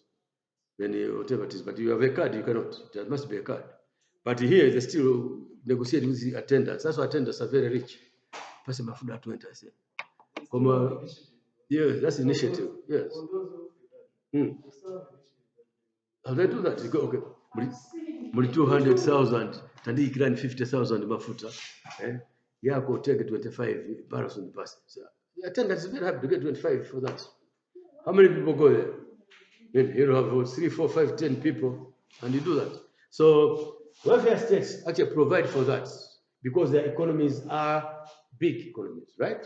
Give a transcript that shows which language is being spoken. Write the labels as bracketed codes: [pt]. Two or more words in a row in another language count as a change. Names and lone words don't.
[en] Then whatever it is, but you have a card, you cannot. There must be a card. But here they still negotiate with the attendants. That's why attendants are very rich. Person mafuda at 20, I say. Yes, that's initiative. Yes. How they do that? You go, [ny] okay, muli 200,000, tandi ikirani 50,000 mafuta. [en] Yako take 25 barrels on the bus. So the attendants is very happy to get 25 for that. How many people go there? Then you have 3, 4, 5, 10 people, and you do that. So welfare states actually provide for that because their economies are big economies, right?